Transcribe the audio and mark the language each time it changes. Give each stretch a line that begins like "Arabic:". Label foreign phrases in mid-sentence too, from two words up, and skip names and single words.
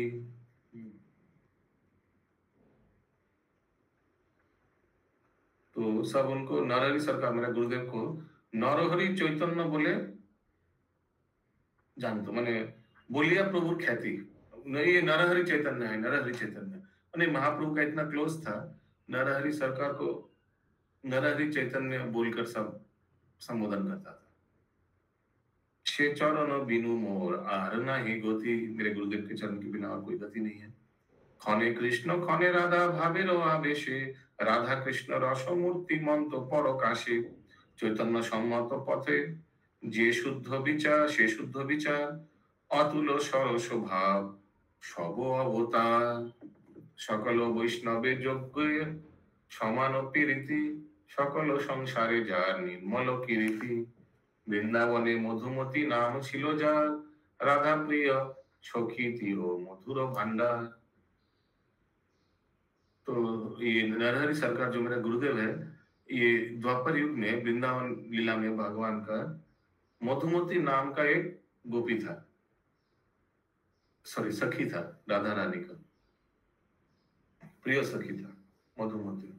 Hindi: तो सब उनको नरहरि सरकार, मेरे गुरुदेव को नरहरि चैतन्य बोले जान तो मैंने बोलिया प्रभु ख्याति, ये नरहरि चैतन्य है, नरहरि चैतन्य मैंने महाप्रभु का इतना क्लोज था, नरहरि सरकार को नरहरि चैतन्य बोलकर सब संबोधन करता था।
Bangla: ছে চরণ বিনু মোর আর নাহি গতি,
Hindi: मेरे गुरुदेव के चरण के बिना और कोई गति नहीं है।
Bangla: খনে কৃষ্ণ খনে রাধা ভাবেরো আবেশে, রাধা কৃষ্ণ রস মূর্তি মন্ত পরকাশে, চৈতন্য সম্মত পথে যে শুদ্ধ বিচার সে শুদ্ধ বিচার, অতুল সরস ভাব সব অবতার, সকল বৈষ্ণবে যজ্ঞ সমান প্রীতি, সকল সংসারে যার নির্মল কীর্তি। বৃন্দাবনে মধুমতি নাম ছিলো যার, রাধা প্রিয় সখী তিরো মধুর ভাণ্ডার।
Hindi: तो ये नरहरि सरकार जो मेरा गुरुदेव है, ये द्वापर युग में वृंदावन लीला में भगवान का मधुमती नाम का एक गोपी था, सॉरी सखी था, राधा रानी का प्रिय सखी था मधुमती।